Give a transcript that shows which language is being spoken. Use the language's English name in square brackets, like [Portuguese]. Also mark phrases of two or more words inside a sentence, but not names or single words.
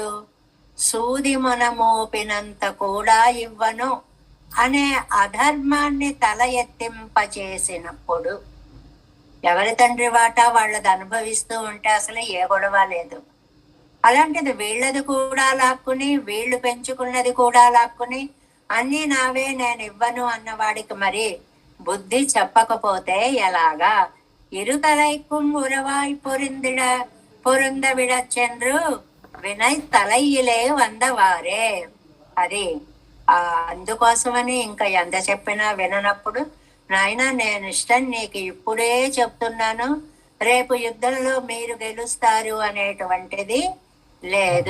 [Telugu] సూది మనమోపినంత కూడా ఇవ్వను అనే అధర్మాన్ని తల ఎత్తింపచేసినప్పుడు ఎవరి తండ్రి వాటా వాళ్ళది అనుభవిస్తూ ఉంటే అసలు ఏ గొడవ లేదు. అలాంటిది వీళ్ళది కూడా లాక్కుని, వీళ్ళు పెంచుకున్నది కూడా లాక్కుని అన్నీ నావే నేను ఇవ్వను అన్నవాడికి మరి బుద్ధి చెప్పకపోతే ఎలాగా? [Tamil] இருதலைக்கும் உறவாய் பொருந்தவிட சென்று வினை தலையிலே வந்தவாரே. [Telugu] అది అందుకోసమని ఇంకా ఎంత చెప్పినా విననప్పుడు, నాయన నేను ఇష్టం నీకు ఇప్పుడే చెప్తున్నాను, రేపు యుద్ధంలో మీరు గెలుస్తారు అనేటువంటిది లేదు.